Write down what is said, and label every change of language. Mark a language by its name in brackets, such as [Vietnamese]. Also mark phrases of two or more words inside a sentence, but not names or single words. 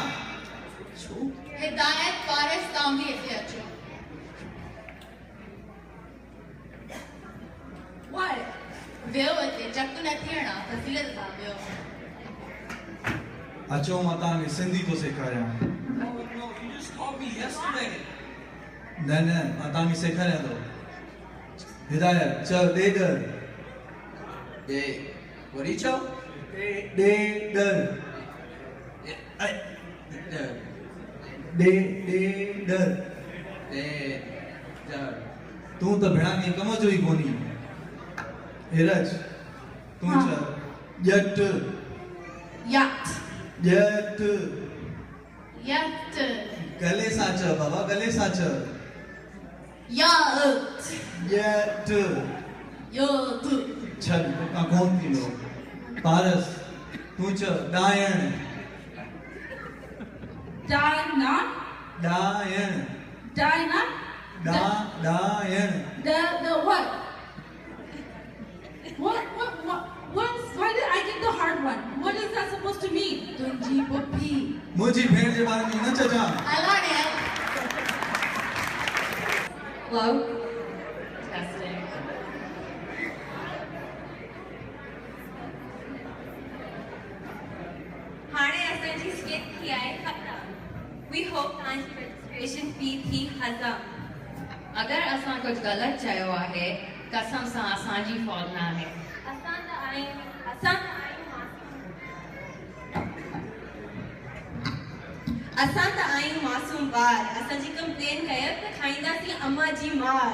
[Sindhi] हिदायत वारिस तव्हां बि हिते अचो। वियो हिते चक न थियणा फज़ीलत सां वियो। अचो मां तव्हांखे सिंधी थो सेखारियां। [English] No, you just called me yesterday. [Sindhi] न न मां तव्हांखे सेखारियां थो। हिदायत चल ॾेडर। [English] What did you tell? [Sindhi] ॾेडर ॾेडर। तूं त भेणानी कम जो ई कोनी। धीरज तूं हाँ। चल ॼट [English] Yacht. [Sindhi] ॼट। [English] Yacht. [Sindhi] गले सां चल बाबा गले सां चल। [English] Yacht. [Sindhi] ॼट। [English] Yacht. [Sindhi] छल तोखां कोन थींदो। पारस तूं चल ॾायण। Dina. ॾायण। Dina. ॾायण। [English] The what? What? Why did I get the hard one? What is that supposed to mean? [Sindhi] तुंहिंजी पुफी मुंहिंजी भेण जे बारे में न चजां। हलाणे [English] Hello? Testing. [Sindhi] हाणे असांजी skit थी आहे ख़तम। [English] We hope [Sindhi] तव्हांजी [English] registration fee [Sindhi] थी ख़तम। अगर असां कुछ गलत चयो आहे कसम सां असांजी fault न आहे। असां त आहियूं मासूम ॿार। असांजी कंप्लेन कयो त खाईंदासीं अम्मा जी मार।